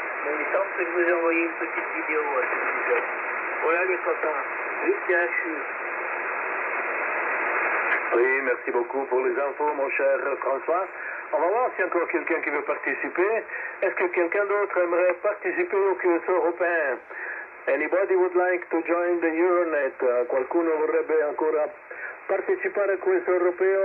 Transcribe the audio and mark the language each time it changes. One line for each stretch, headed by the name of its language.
French: Mais il semble que je vous ai envoyé une petite vidéo à ce sujet. Voilà les copains, vive CHU. Oui, merci beaucoup pour les infos, mon cher François. On va voir s'il y a encore quelqu'un qui veut participer. Est-ce que quelqu'un d'autre aimerait participer au QSO européen?
English: Anybody would like to join the Euronet?
Italian: Qualcuno vorrebbe ancora partecipare al QSO europeo?